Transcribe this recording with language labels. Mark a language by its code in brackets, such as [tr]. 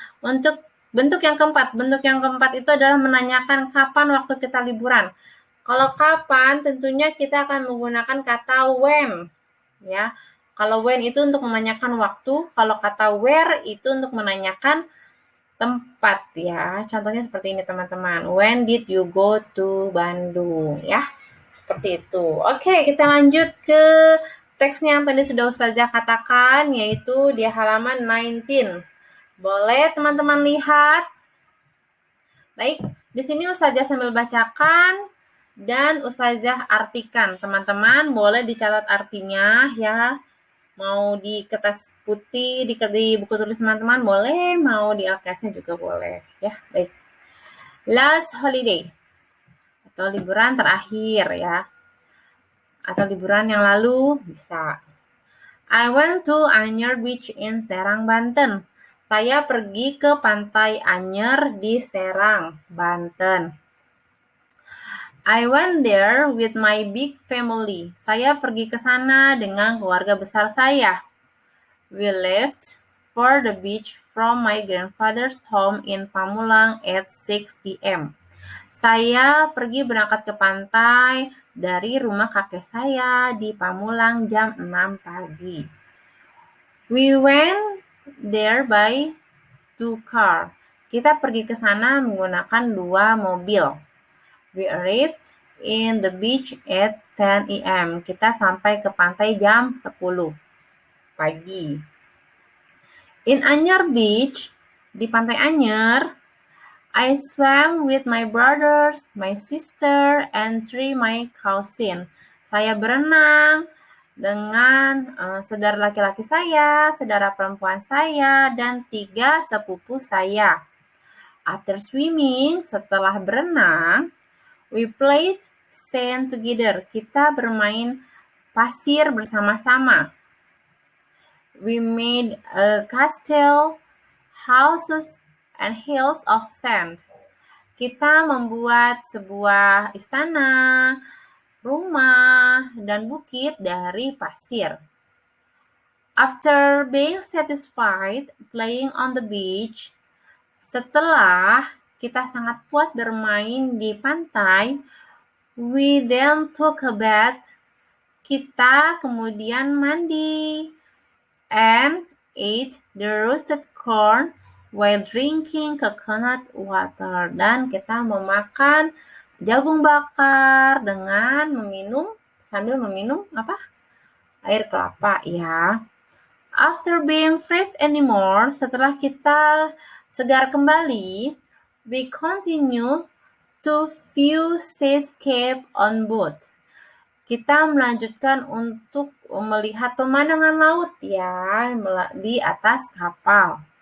[id] Untuk bentuk yang keempat itu adalah menanyakan kapan waktu kita liburan. Kalau kapan tentunya kita akan menggunakan kata when ya. Kalau when itu untuk menanyakan waktu, kalau kata where itu untuk menanyakan tempat ya. Contohnya seperti ini teman-teman. [en] When did you go to Bandung? [id] Ya, seperti itu. Oke, kita lanjut ke teksnya yang tadi sudah Ustazah katakan, yaitu di halaman 19. Boleh teman-teman lihat? Baik, di sini Ustazah sambil bacakan dan Ustazah artikan. Teman-teman boleh dicatat artinya ya. Mau di kertas putih, di buku tulis teman-teman boleh, mau di LKS-nya juga boleh. Ya, baik. [en] Last holiday [id] atau liburan terakhir ya. Atau liburan yang lalu bisa. [en] I went to Anyer Beach in Serang, Banten. [id] Saya pergi ke Pantai Anyer di Serang, Banten. [en] I went there with my big family. [id] Saya pergi ke sana dengan keluarga besar saya. [en] We left for the beach from my grandfather's home in Pamulang at 6 p.m. [id] Saya pergi berangkat ke pantai dari rumah kakek saya di Pamulang jam 6 pagi. [en] We went there by 2 car. [id] Kita pergi ke sana menggunakan 2 mobil. [en] We arrived in the beach at 10 a.m. [id] Kita sampai ke pantai jam 10 pagi. [en] In Anyer Beach, [id] di Pantai Anyer, [en] I swam with my brothers, my sister, and 3 my cousin. [id] Saya berenang dengan saudara laki-laki saya, saudara perempuan saya, dan 3 sepupu saya. [en] After swimming, [id] setelah berenang, [en] we played sand together. [id] Kita bermain pasir bersama-sama. [en] We made a castle, houses, and hills of sand. [id] Kita membuat sebuah istana, rumah, dan bukit dari pasir. [en] After being satisfied playing on the beach, [id] setelah kita sangat puas bermain di pantai, [en] we then took a bath. [id] Kita kemudian mandi [en] and ate the roasted corn while drinking coconut water. [id] Dan kita memakan jagung bakar dengan sambil meminum air kelapa ya. [en] After being fresh anymore, [id] setelah kita segar kembali, [en] we continue to view seascape on boat. [id] Kita melanjutkan untuk melihat pemandangan laut ya di atas kapal.